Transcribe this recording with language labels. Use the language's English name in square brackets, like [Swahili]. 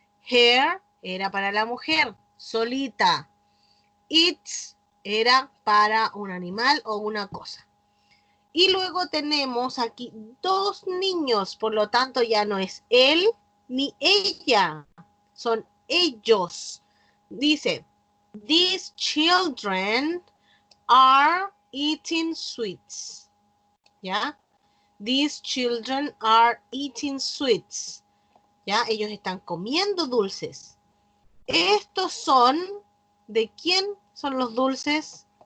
[Spanish] Hair era para la mujer, solita. Its era para un animal o una cosa. Y luego tenemos aquí dos niños, por lo tanto ya no es él ni ella, son ellos. [English] Dice, these children are eating sweets. ¿Ya? These children are eating sweets. [Spanish] ¿Ya? Ellos están comiendo dulces. Estos son, ¿de quién son los dulces?